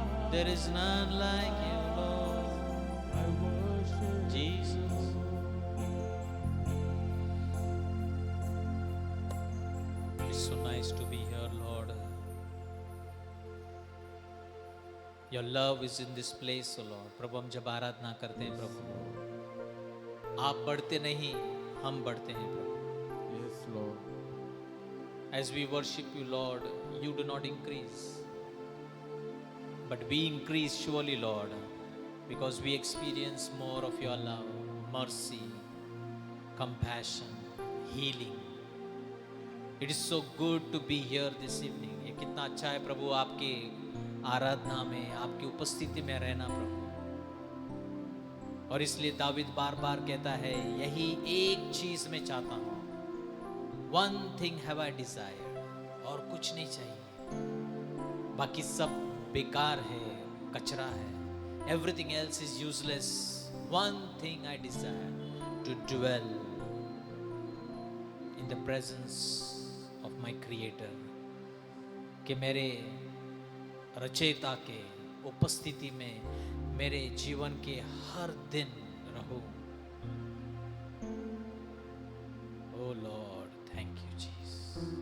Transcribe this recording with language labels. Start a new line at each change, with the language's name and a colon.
English: There is none like you, Lord. I worship Jesus. It's so nice to be here, Lord. Your love is in this place, O Lord.
Hindi: प्रभु हम जब आराधना करते हैं प्रभु, आप बढ़ते नहीं, हम बढ़ते हैं प्रभु.
English: Yes, Lord. As we worship you, Lord, you do not increase, but we increase surely, Lord, because we experience more of your love, mercy, compassion, healing. It is so good to be here this evening.
Hindi: ये कितना अच्छा है प्रभु आपके आराधना में, आपकी उपस्थिति में रहना प्रभु. और इसलिए दाविद बार बार कहता है, यही एक चीज मैं चाहता हूँ.
English: One thing have I desired.
Hindi: और कुछ नहीं चाहिए. बाकी सब बेकार है, कचरा है.
English: Everything else is useless. One thing I desire, to dwell in the presence of my Creator.
Hindi: कि मेरे रचयिता के उपस्थिति में मेरे जीवन के हर दिन रहूं.
English: Oh Lord, thank you Jesus.